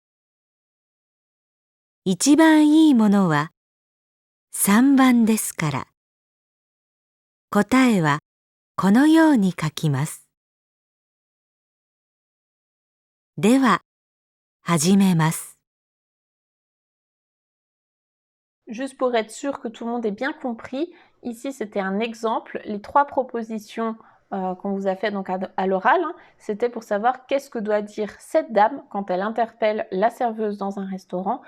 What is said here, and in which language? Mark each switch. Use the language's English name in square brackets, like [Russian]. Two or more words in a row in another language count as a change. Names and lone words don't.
[Japanese] 一番いいものは3番ですから、答えはこのように書きます。では、始めます。 [French] Juste pour être sûr que tout le monde ait bien compris, ici c'était un exemple. Les 3 propositions qu'on vous a fait donc à l'oral, c'était pour savoir qu'est-ce que doit dire cette dame quand elle interpelle la serveuse dans un restaurant.